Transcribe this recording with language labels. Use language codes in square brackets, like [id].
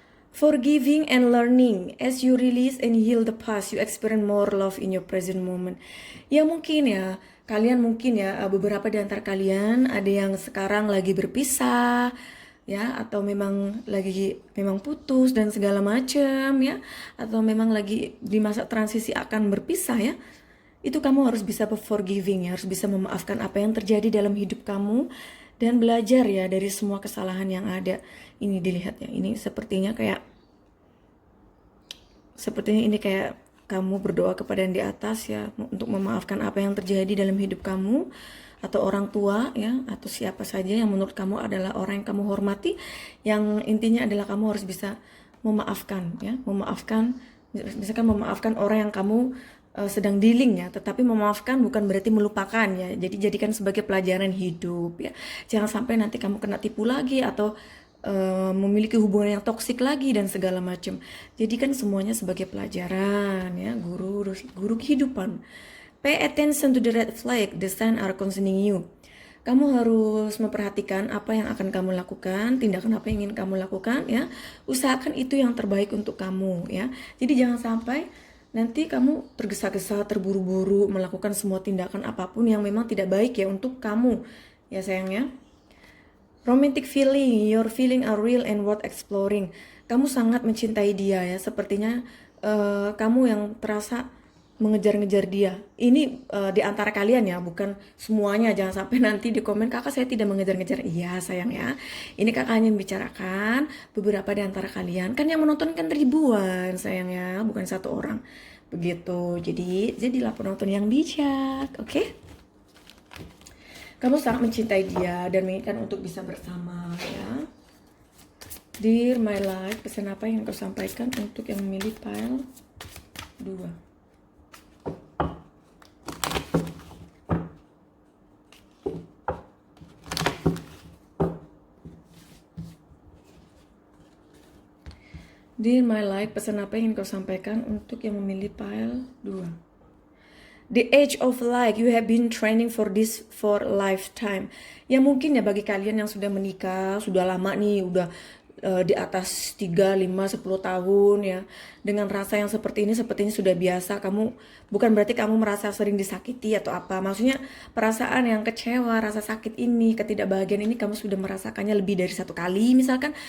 [en] Forgiving and learning. As you release and heal the past, you experience more love in your present moment. [id] Ya mungkin ya, kalian mungkin ya, beberapa di antara kalian ada yang sekarang lagi berpisah ya, atau memang putus dan segala macam ya, atau memang lagi di masa transisi akan berpisah ya, itu kamu harus bisa forgiving ya, harus bisa memaafkan apa yang terjadi dalam hidup kamu dan belajar ya dari semua kesalahan yang ada. Ini dilihat ya, ini sepertinya ini kayak kamu berdoa kepada yang di atas ya, untuk memaafkan apa yang terjadi dalam hidup kamu, atau orang tua ya, atau siapa saja yang menurut kamu adalah orang yang kamu hormati. Yang intinya adalah kamu harus bisa memaafkan ya, misalkan memaafkan orang yang kamu sedang dealing ya, tetapi memaafkan bukan berarti melupakan ya. Jadi jadikan sebagai pelajaran hidup ya. Jangan sampai nanti kamu kena tipu lagi atau memiliki hubungan yang toksik lagi dan segala macam. Jadikan semuanya sebagai pelajaran ya, guru kehidupan. [en] Pay attention to the red flag, the sign are concerning you. [id] Kamu harus memperhatikan apa yang akan kamu lakukan, tindakan apa yang ingin kamu lakukan ya. Usahakan itu yang terbaik untuk kamu ya. Jadi jangan sampai nanti kamu tergesa-gesa, terburu-buru melakukan semua tindakan apapun yang memang tidak baik ya untuk kamu. Ya sayangnya. [en] Romantic feeling, your feeling are real and worth exploring. [id] Kamu sangat mencintai dia ya, sepertinya kamu yang terasa mengejar-ngejar dia. Ini di antara kalian ya, bukan semuanya. Jangan sampai nanti di komen, kakak saya tidak mengejar-ngejar. Iya sayang ya, ini kakak hanya membicarakan beberapa di antara kalian. Kan yang menonton kan ribuan sayang ya, bukan satu orang. Begitu, jadilah penonton yang bijak, oke? Kamu sangat mencintai dia dan menginginkan untuk bisa bersama ya. [en] Dear my life, [id] pesan apa yang kau sampaikan untuk yang memilih pile 2? [en] Dear my life, [id] pesan apa yang kau sampaikan untuk yang memilih pile 2? [en] The age of life, you have been training for this for lifetime. [id] Ya mungkin ya bagi kalian yang sudah menikah, sudah lama nih, udah di atas 3, 5, 10 tahun ya. Dengan rasa yang seperti ini sepertinya sudah biasa. Bukan berarti kamu merasa sering disakiti atau apa. Maksudnya perasaan yang kecewa, rasa sakit ini, ketidakbahagiaan ini kamu sudah merasakannya lebih dari 1 kali misalkan.